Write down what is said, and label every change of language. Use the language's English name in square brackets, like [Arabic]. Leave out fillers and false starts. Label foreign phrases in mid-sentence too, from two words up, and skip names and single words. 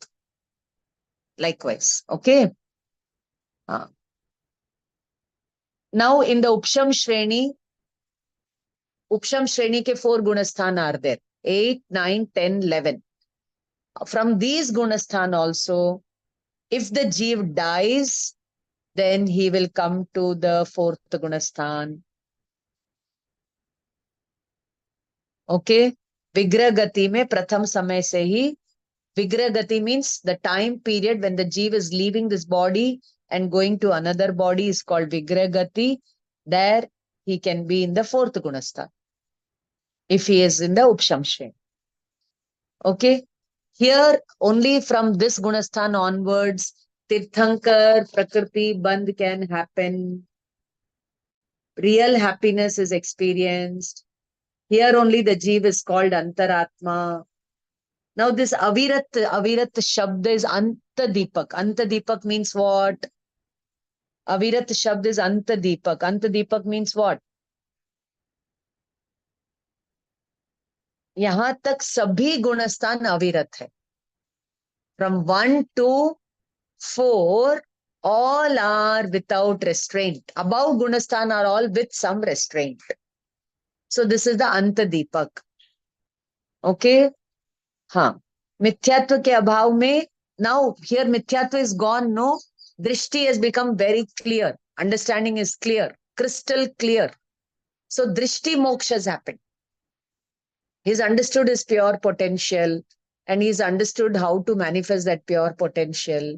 [English] Likewise. Okay? Now in the [Hindi] उपशम श्रेणी के 4 गुणस्थान [English] are there. 8, 9, 10, 11. From these Gunasthan also, if the Jeev dies, then he will come to the 4th Gunasthan. Okay? [Hindi] विग्रह गति में प्रथम समय से ही. विग्रह गति [English] means the time period when the Jeev is leaving this body and going to another body is called [Hindi] विग्रह गति. [English] There he can be in the 4th Gunasthan, if he is in the Upsham Shreni. Okay? Here, only from this Gunasthan onwards, [Hindi] तीर्थंकर, प्रकृति, बंध [English] can happen. Real happiness is experienced. Here only the Jeev is called Antaratma. Now this [Hindi] अविरत शब्द [English] is Antadipak. Antadipak means what? [Hindi] अविरत शब्द [English] is Antadipak. Antadipak means what? [Hindi] यहाँ तक सभी गुणस्थान अविरत है. [English] From 1 to 4, all are without restraint. Above Gunasthan are all with some restraint. So this is the Antadipak. Okay? [Hindi] मिथ्यात्व के अभाव में, [English] now here Mithyatva is gone, no? Drishti has become very clear. Understanding is clear. Crystal clear. So [Hindi] दृष्टि मोक्ष [English] has happened. He's understood his pure potential and he's understood how to manifest that pure potential.